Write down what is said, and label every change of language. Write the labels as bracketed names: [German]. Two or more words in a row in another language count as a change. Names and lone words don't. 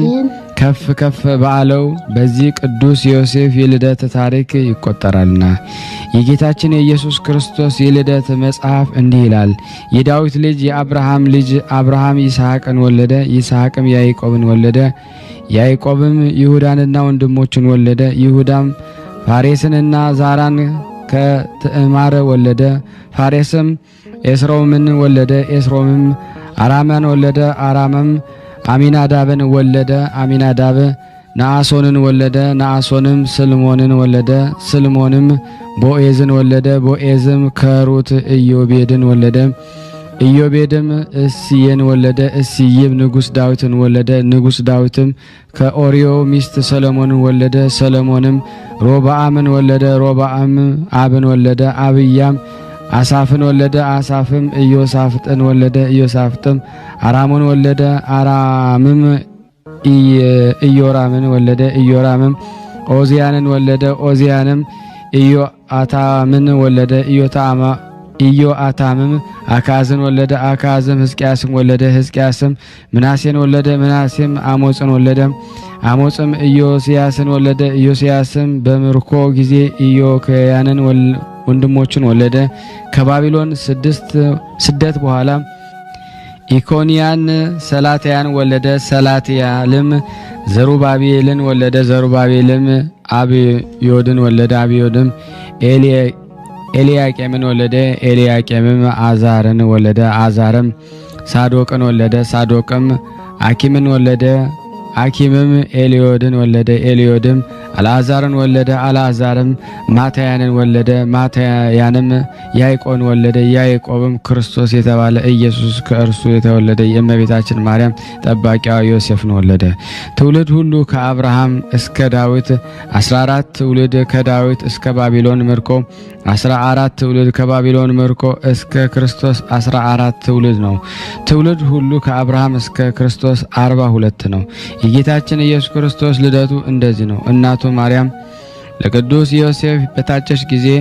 [Amharic] ከፍ ከፍ ባለው በዚህ ቅዱስ ዮሴፍ የልደት ታሪክ ይቆጠራልና የጌታችን የኢየሱስ ክርስቶስ የልደት መጽሐፍ እንዲህ ይላል። የዳዊት ልጅ የአብርሃም ልጅ አብርሃም ይስሐቅን ወለደ፣ ይስሐቅም ያዕቆብን ወለደ፣ ያዕቆብም ይሁዳንና ወንድሞችን ወለደ፣ ይሁዳም ፋሬስንና ዛራን ከትዕማር ወለደ፣ ፋሬስም ኤስሮምን ወለደ፣ ኤስሮምም አራማን ወለደ፣ አራምም አሚናዳብን ወለደ፣ አሚናዳብ ነአሶንን ወለደ፣ ነአሶንም ስልሞንን ወለደ፣ ስልሞንም ቦኤዝን ወለደ፣ ቦኤዝም ከሩት ኢዮቤድን ወለደ፣ ኢዮቤድም እስየን ወለደ፣ እስይም ንጉሥ ዳዊትን ወለደ፣ ንጉሥ ዳዊትም ከኦርዮ ሚስት ሰሎሞንን ወለደ፣ ሰሎሞንም ሮብዓምን ወለደ፣ ሮብዓም አብን ወለደ፣ አብያም አሳፍን ወለደ፣ አሳፍም ኢዮሳፍጥን ወለደ፣ ኢዮሳፍጥም አራምን ወለደ፣ አራምም ኢዮራምን ወለደ፣ ኢዮራምም ኦዚያንን ወለደ፣ ኦዚያንም ኢዮአታምን ወለደ፣ ኢዮአታምም አካዝን ወለደ፣ አካዝም ሕዝቅያስን ወለደ፣ ሕዝቅያስም ምናሴን ወለደ፣ ምናሴም አሞጽን ወለደ፣ አሞጽም ኢዮስያስን ወለደ፣ ኢዮስያስም በምርኮ ጊዜ ኢዮክያንን ወንድሞችን ወለደ። ከባቢሎን ስደት በኋላ ኢኮንያን ሰላትያን ወለደ፣ ሰላትያልም ዘሩባቤልን ወለደ፣ ዘሩባቤልም አብዮድን ወለደ፣ አብዮድም ኤልያቄምን ወለደ። ኤልያቄምም አዛርን ወለደ። አዛርም ሳዶቅን ወለደ። ሳዶቅም አኪምን ወለደ። አኪምም ኤልዮድን ወለደ። ኤልዮድም አልዓዛርን ወለደ። አልዓዛርም ማታያንን ወለደ። ማታያንም ያዕቆብን ወለደ። ያዕቆብም ክርስቶስ የተባለ ኢየሱስ ከእርሱ የተወለደ የእመቤታችን ማርያም ጠባቂዋ ዮሴፍን ወለደ። ትውልድ ሁሉ ከአብርሃም እስከ ዳዊት 14 ትውልድ፣ ከዳዊት እስከ ባቢሎን ምርኮ 14 ትውልድ፣ ከባቢሎን ምርኮ እስከ ክርስቶስ 14 ትውልድ ነው። ትውልድ ሁሉ ከአብርሃም እስከ ክርስቶስ 42 ነው። የጌታችን ኢየሱስ ክርስቶስ ልደቱ እንደዚህ ነው። እናቱ ማርያም ለቅዱስ ዮሴፍ በታጨች ጊዜ